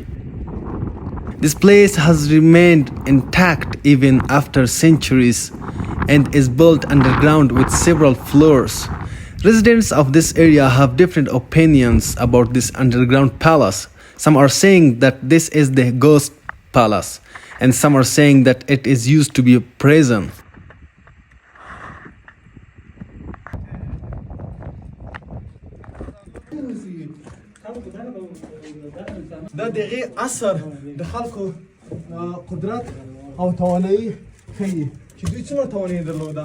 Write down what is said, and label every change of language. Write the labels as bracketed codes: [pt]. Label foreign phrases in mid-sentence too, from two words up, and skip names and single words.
[en] This place has remained intact even after centuries and is built underground with several floors. Residents of this area have different opinions about this underground palace. Some are saying that this is the ghost palace, and some are saying that it is used to be a prison. [ps] دا دغه اثر د خلکو قدرت او توانایي ښیي چې دوی څومره توانایي درلوده